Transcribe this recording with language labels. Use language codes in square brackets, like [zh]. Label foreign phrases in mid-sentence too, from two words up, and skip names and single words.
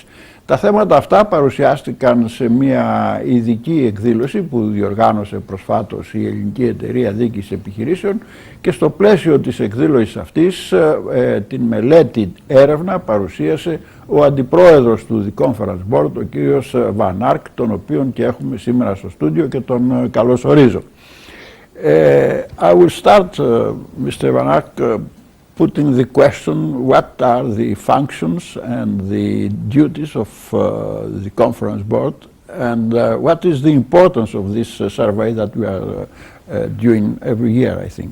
[el] Τα θέματα αυτά παρουσιάστηκαν σε μια ειδική εκδήλωση που διοργάνωσε προσφάτως η Ελληνική Εταιρεία Διοίκησης Επιχειρήσεων και στο πλαίσιο της εκδήλωσης αυτής την μελέτη έρευνα παρουσίασε ο αντιπρόεδρος του [en] The Conference Board, [el] ο κύριος Van Ark, τον οποίον και έχουμε σήμερα στο στούντιο και τον καλωσορίζω. [en] I will start, Mr. Van Ark, putting the question, what are the functions and the duties of the Conference Board, and what is the importance of this survey that we are doing every year, I think?